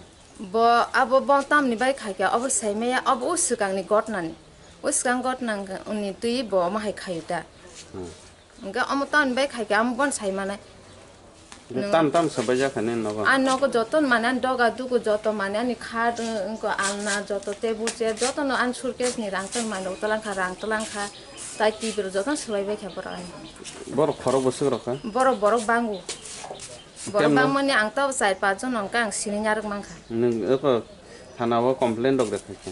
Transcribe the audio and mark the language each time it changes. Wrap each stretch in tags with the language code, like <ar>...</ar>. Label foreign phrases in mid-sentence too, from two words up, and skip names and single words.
<brx>ब अब ब तामनि बाय खायका अब साइमाया अब उसगांनि गटनानि उसगां गटनां उनि तुइ ब माहाय खायदा ओंगा अम तान बाय खायका अम बन साइमाना ताम सबाय जाखाने नगो आ नगो जतन माने दगा दुगो जत माने अनि खाद उनको आलना जत टेबुल चेयर जतन आन सुरकेसनि रांतन मानो तलांखा ताइ टिबिर जतन सलायबाय खाबर बर खरक बसुरका बर बांगु बर बांमनि आं त 4-5 जन अंका आं सिनि नारक मांखा नों एको थानाव कमप्लेन दग रेखा</brx>